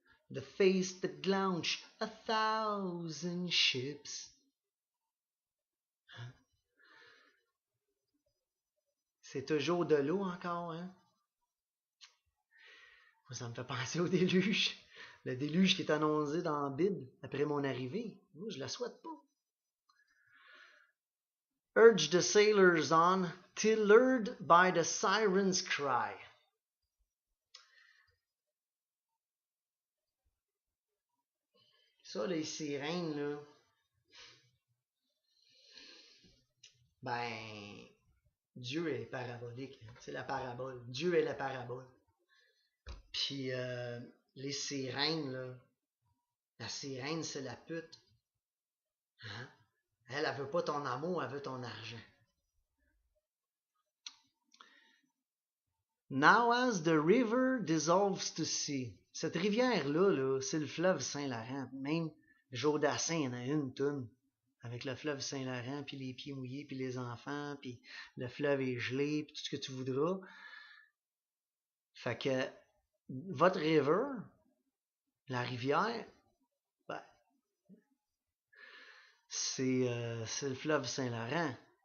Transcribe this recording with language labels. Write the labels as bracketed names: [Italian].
[English] The face that launch 1,000 ships. [French] Hein? C'est toujours de l'eau encore, hein? Ça me fait penser au déluge. Le déluge qui est annoncé dans la Bible après mon arrivée. Moi, je ne la souhaite pas. [English] Urge the sailors on, till lured by the siren's cry. [French] Ça, les sirènes, là, ben, Dieu est parabolique. Hein? C'est la parabole. Dieu est la parabole. Puis, les sirènes, là, la sirène, c'est la pute. Hein? Elle veut pas ton amour, elle veut ton argent. [English] Now as the river dissolves to sea. [French] Cette rivière-là, là, c'est le fleuve Saint-Laurent. Même Jodassin, il y en a une toune avec le fleuve Saint-Laurent, puis les pieds mouillés, puis les enfants, puis le fleuve est gelé, puis tout ce que tu voudras. Fait que votre river, la rivière, ben, c'est le fleuve Saint-Laurent.